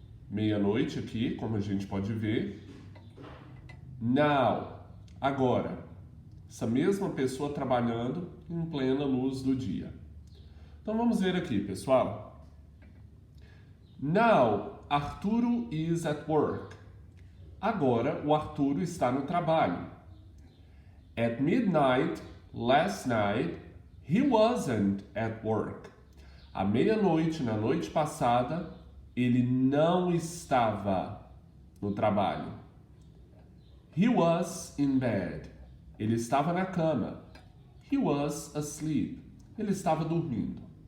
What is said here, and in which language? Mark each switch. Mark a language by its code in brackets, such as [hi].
[pt] Meia-noite aqui, como a gente pode ver. Now, agora, essa mesma pessoa trabalhando em plena luz do dia. Então vamos ver aqui, pessoal. [en] Now, Arturo is at work. [pt] Agora, o Arturo está no trabalho. [en] At midnight, last night, he wasn't at work. [pt] À meia-noite, na noite passada, ele não estava no trabalho. [en] He was in bed. [pt] Ele estava na cama. [en] He was asleep. [pt] Ele estava dormindo.